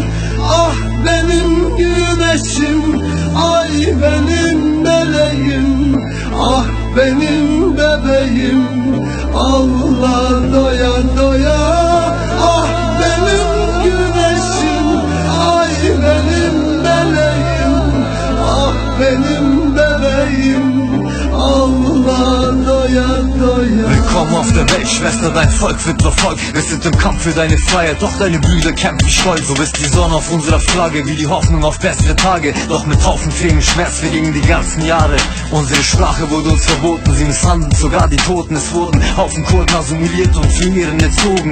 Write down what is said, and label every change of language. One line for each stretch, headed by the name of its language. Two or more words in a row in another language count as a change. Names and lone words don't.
Turkish: Ah benim güneşim, ay benim meleğim, ah benim bebeğim, ağla doya doya. Ah benim güneşim, ay benim meleğim, ah benim bebeğim, ağla doya doya.
German: Willkommen auf der Welt, Schwester, dein Volk wird verfolgt. Wir sind im Kampf für deine Freiheit, doch deine Brüder kämpfen stolz. Du bist die Sonne auf unserer Flagge, wie die Hoffnung auf bessere Tage. Doch mit Haufen Tränen, Schmerz vergingen die ganzen Jahre. Unsere Sprache wurde uns verboten, sie misshandeln sogar die Toten. Es wurden Haufen Kurden assimiliert und zu ihren erzogen.